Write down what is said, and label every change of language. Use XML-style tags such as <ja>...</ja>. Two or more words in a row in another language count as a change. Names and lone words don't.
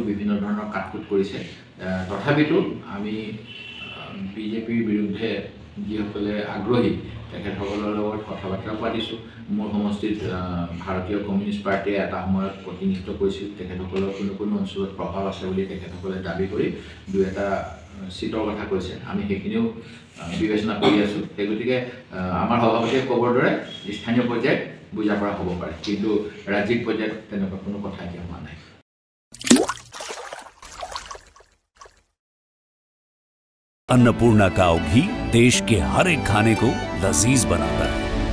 <as>বিভিন্ন ধৰণৰ কাটকুট কৰিছে তথাপিতো আমি বিজেপিৰ বিৰুদ্ধে যিসকলে আগ্ৰহী তেখেতসকলৰ লগত কথা বাৰ্তা পাতিছোঁ মোৰ সমষ্টিত ভাৰতীয় কমিউনিষ্ট পাৰ্টীয়ে এটা সময়ত প্ৰতিনিধিত্ব কৰিছিল তেখেতসকলৰ কোনো অঞ্চলত প্ৰভাৱ আছে বুলি তেখেতসকলে দাবী কৰি দুই এটা চিটৰ কথা কৈছে আমি সেইখিনিও বিবেচনা কৰি আছোঁ সেই গতিকে আমাৰ সভাপতিয়ে ক'বৰ দৰে স্থানীয় পৰ্যায়ত বুজা পৰা হ'ব পাৰে কিন্তু ৰাজ্যিক পৰ্যায়ত তেনেকুৱা কোনো কথা এতিয়া হোৱা নাই</as> <hi>अन्नपूर्णा काव घी देश के हर एक खाने को लजीज बनाता है।</hi>